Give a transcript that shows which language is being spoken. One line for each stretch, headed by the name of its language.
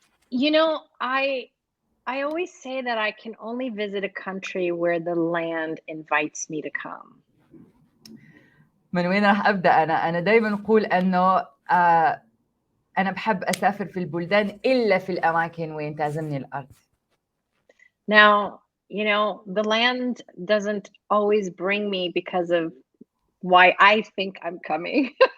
English: You know, I always say that I can only visit a country where the land invites me to come.
Arabic: من وين راح أبدأ أنا دايما أقول أنه أنا بحب أسافر في البلدان إلا في الأماكن وين تعزمني الأرض.
English: Now, you know, the land doesn't always bring me because of why I think I'm coming.